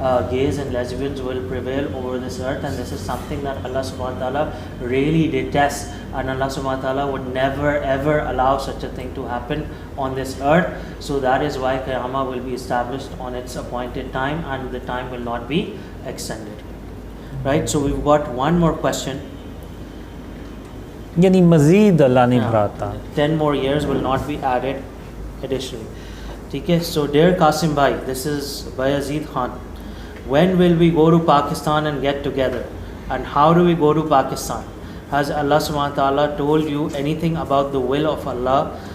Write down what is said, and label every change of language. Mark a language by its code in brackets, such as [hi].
[en] Gays and lesbians will prevail over this earth, and this is something that Allah subhanahu wa ta'ala really detests, and Allah subhanahu wa ta'ala would never ever allow such a thing to happen on this earth. So that is why Qiyamah will be established on its appointed time, and the time will not be extended. Right, so we've got one more question. [ur] یعنی مزید اللہ نہیں بڑھاتا. [en] 10 more years will not be added additionally. Okay, so dear Qasim Bhai, this is Bayazid Khan. When will we go to Pakistan and get together? And how do we go to Pakistan? Has Allah subhanahu wa ta'ala told you anything about the will of Allah?